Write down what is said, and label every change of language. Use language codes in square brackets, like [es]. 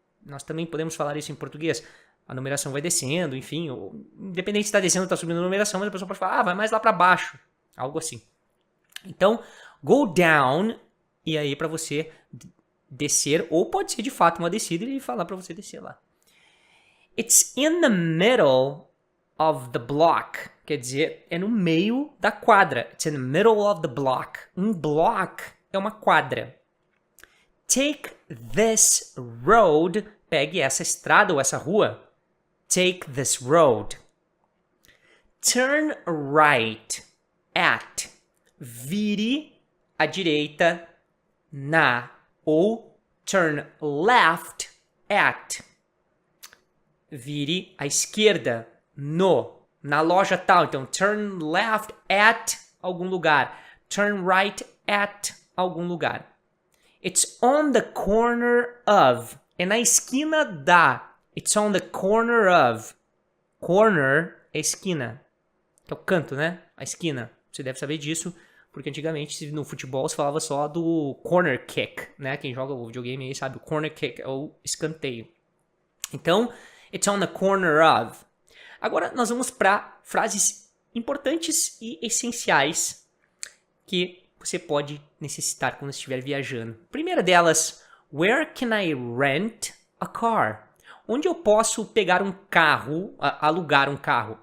[pt] Nós também podemos falar isso em português. A numeração vai descendo, enfim, independente se está descendo ou está subindo a numeração, mas a pessoa pode falar, vai mais lá para baixo, algo assim. Então, [en] go down, [pt] e aí para você descer, ou pode ser de fato uma descida e falar para você descer lá. [en] It's in the middle of the block. [pt] Quer dizer, é no meio da quadra. [en] It's in the middle of the block. [pt] Um block é uma quadra. [en] Take this road. [pt] Pegue essa estrada ou essa rua. [en] Take this road. Turn right at. [pt] Vire à direita na. Ou [en] turn left at. [pt] Vire à esquerda na loja tal. [en] Então, turn left at [pt] algum lugar. [en] Turn right at algum lugar. It's on the corner of. [pt] É na esquina da. [en] It's on the corner of. [pt] Corner é esquina. Que é o canto, né? A esquina. Você deve saber disso, porque antigamente no futebol se falava só do corner kick, né? Quem joga o videogame aí sabe, o corner kick é o escanteio. [en] Então, it's on the corner of. [pt] Agora nós vamos para frases importantes e essenciais que você pode necessitar quando estiver viajando. Primeira delas, [en] where can I rent a car? [pt] Onde eu posso pegar um carro, alugar um carro?